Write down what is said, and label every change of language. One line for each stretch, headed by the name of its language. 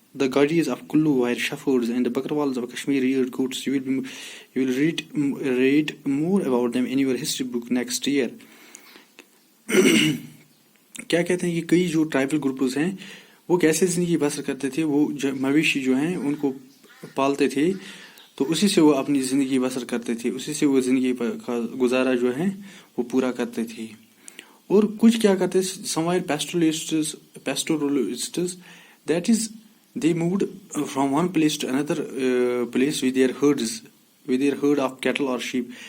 English: The Gadis of Kullu were shepherds, and the Bakarwals of Kashmir reared goats. You will read more about them in your history book next year.
Hindi: क्या कहते हैं कि कई जो tribal groups हैं वो कैसे जिंदगी बसर करते थे. वो मवेशी जो हैं उनको पालते थे, तो उसी से वो अपनी जिंदगी बसर करते थे, उसी से वो जिंदगी का गुजारा जो है वो पूरा करते थे. और कुछ क्या करते,
English: some pastoralists, that is they moved from one place to another place with their herd of cattle or sheep.